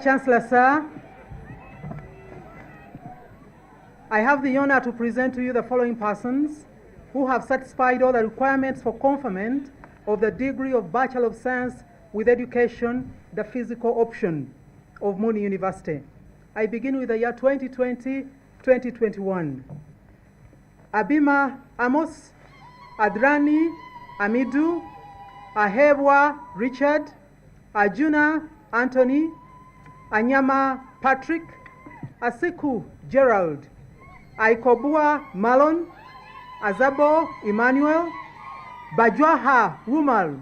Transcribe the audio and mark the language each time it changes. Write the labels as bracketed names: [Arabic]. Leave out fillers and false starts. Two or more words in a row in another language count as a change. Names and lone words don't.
[English] Chancellor, sir, I have the honor to present to you the following persons who have satisfied all the requirements for conferment of the degree of Bachelor of Science with Education, the physical option of Muni University. I begin with the year 2020-2021. Abima Amos, Adrani Amidu, Ahebwa Richard, Ajuna Anthony, Anyama Patrick, Asiku Gerald, Aikobua Malon, Azabo Emmanuel, Bajwaha Wumal,